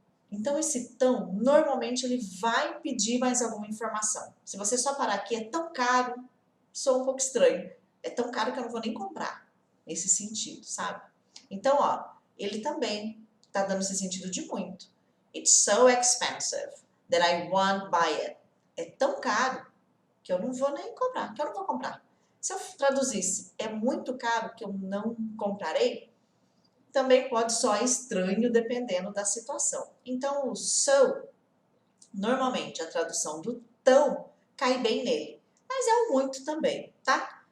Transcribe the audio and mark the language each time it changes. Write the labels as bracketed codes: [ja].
[pt] Então, esse tão, normalmente ele vai pedir mais alguma informação. Se você só parar aqui, é tão caro, soa um pouco estranho. É tão caro que eu não vou nem comprar, nesse sentido, sabe? Então, ó, ele também tá dando esse sentido de muito. [en] It's so expensive that I won't buy it. [pt] É tão caro que eu não vou nem comprar, que eu não vou comprar. Se eu traduzisse, é muito caro que eu não comprarei, também pode soar estranho dependendo da situação. Então, o so, normalmente a tradução do tão cai bem nele, mas é o muito também, tá?